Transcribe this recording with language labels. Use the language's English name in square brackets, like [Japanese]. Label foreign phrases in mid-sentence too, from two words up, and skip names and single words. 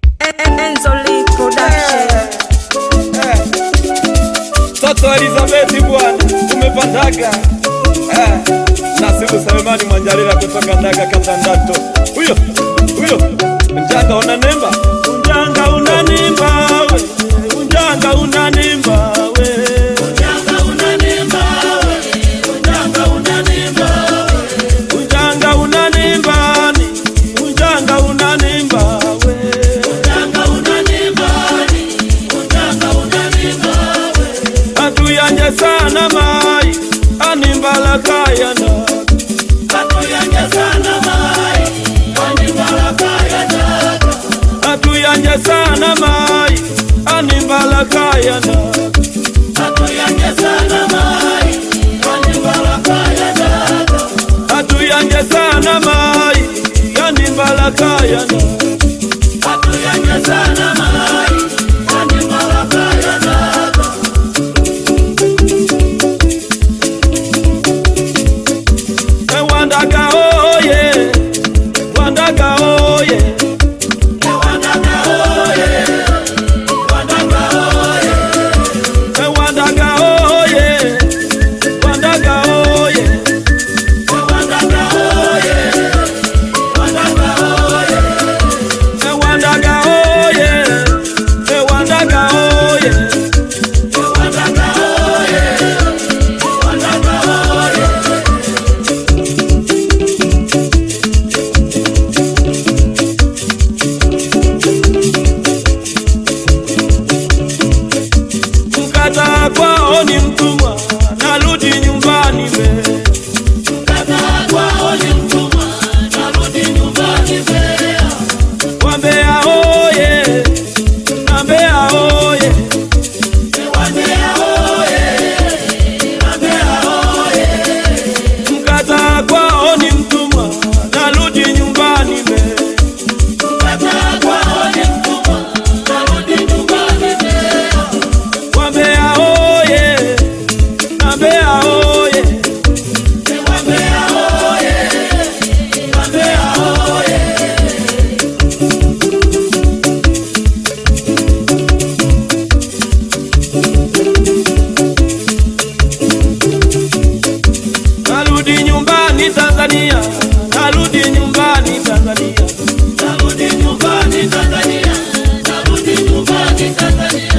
[Swahili] Enzoli Production. Toto Elizabeth bwana, umepandaga. Nasibu Selemani Mwanjalila kutoka Ndaga Katandato. [Nyakyusa-Ngonde] Huyo Unjanga unanemba, Unjanga unanemba we, Unjanga unanemba we, Unjanga unanemba we, Unjanga unanemba we, Unjanga unanemba ni, Unjanga unanemba we, Unjanga unanemba ni, Unjanga unanemba we. Atuyanje sana mai, animbala kaya na. Atuyanje sana mai, animbala kaya na. Atuyanje sana mai, animbala kaya na. Atuyanje sana mai, animbala kaya na. Atuyanje sana mai, animbala kaya na. Atuyanje sana mai, animbala kaya na. Wandaga oye, Wandaga oye, Wandaga oye, Wandaga oye, Wandaga oye, Wandaga oye, Wandaga oye, Wandaga oye, Wandaga oye, Wandaga oye, Wandaga oye, Wandaga oye. [Swahili] Mkata kwao ni mtumwa, narudi nyumbani we. Mkata kwao ni mtumwa, narudi nyumbani Mbeya. Wambea oye, Wambea oye, Wambea oye, Wambea oye. mkata kwao ni mtumwa, narudi nyumbani we. Mkata kwao ni mtumwa, narudi nyumbani Mbeya. Wambea oye, Wambea oye, Wambea oye, Wambea oye. narudi nyumbani Tanzania, narudi nyumbani Tanzania. Narudi nyumbani Tanzania, narudi nyumbani Tanzania.